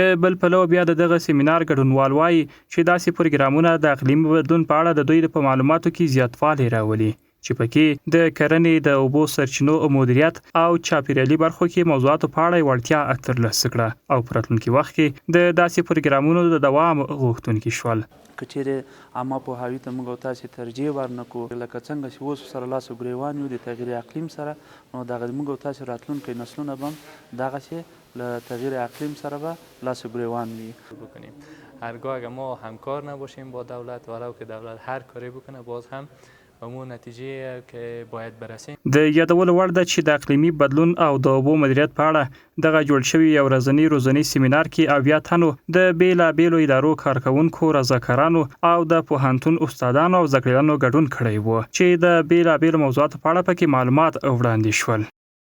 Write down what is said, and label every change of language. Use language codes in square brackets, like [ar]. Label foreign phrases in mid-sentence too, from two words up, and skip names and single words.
[ps] له بل پلوه بیا دغه سیمینار ګډونوال وایي چې داسې پروګرامونه د اقلیمي بدلون په اړه د دوی په معلوماتو کې زیاتوالی راولي چې پکې د کرنې د اوبو سرچینو مدیریت او چاپیریالي برخو کې موضوعاتو په اړه وړتیا ترلاسه کړه او په راتلونکي وخت کې د داسې پروګرامونو د دوام غوښتونکي شول. کچېرې عامه پوهاوي ته موږ تاسې ترجیح ورنکو لکه څنګه چې اوس سره لاس ګریوان یو د تغییر اقلیم سره نو دغه موږ تاسې راتلونکي نسلونه به دغسې له تغییر اقلیم سره به لاس ګریوان وي [fa] بکنیم. هرگاه اگر ما همکار نباشیم با دولت ولو که دولت هر کاری بکنه باز هم همون نتیجه که باید برسیم. [ps] د یادولو وړ ده چې د اقلیمي بدلون او د اوبو مدیریت په اړه دغه جوړ شوی یو ورځنی روزنی سیمینار کې 80 تنو د بیلابیلو ادارو کارکونکو رضاکارانو او د پوهنتون استادانو او زده کړیالانو ګډون کړی و چې د بیلابیلو موضوعاتو په اړه پکې معلومات وړاندې شول.